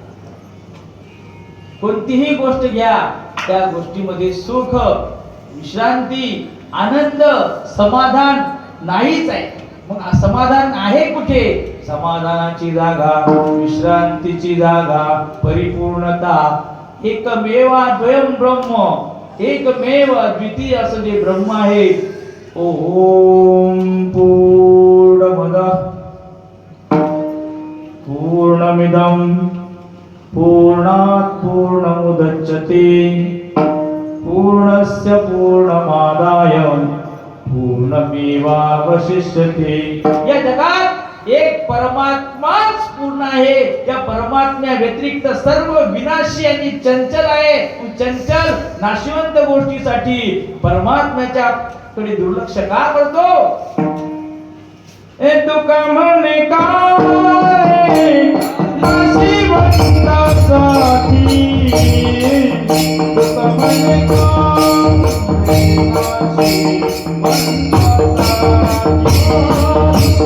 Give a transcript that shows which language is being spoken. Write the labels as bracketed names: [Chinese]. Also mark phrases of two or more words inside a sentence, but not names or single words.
[Marathi] कोणतीही गोष्ट घ्या, त्या गोष्टीमध्ये सुख, विश्रांती, आनंद, समाधान नाहीच आहे. मग समाधान आहे कुठे? समाधानाची जागा, विश्रांतीची जागा, परिपूर्णता, [Sanskrit] एकमेवा द्वयं ब्रह्म, [Marathi] एकमेव द्वितीय असं जे ब्रह्म आहे. [Sanskrit] ओम पूर्णमदः पूर्णमिदं पूर्णात् पूर्णमुदच्यते पूर्णस्य पूर्णमादाय पूर्णमेवावशिष्यते. [Marathi] या जगात एक परमात्माच पूर्ण आहे. त्या परमात्म्या व्यतिरिक्त सर्व विनाशी आणि चंचल आहे. चंचल नाशवंत गोष्टीसाठी परमात्म्याच्या कडे दुर्लक्ष का करतो? ए तुका म्हणे काय नाशिवंतासाठी, तुका म्हणे काय नाशिवंतासाठी.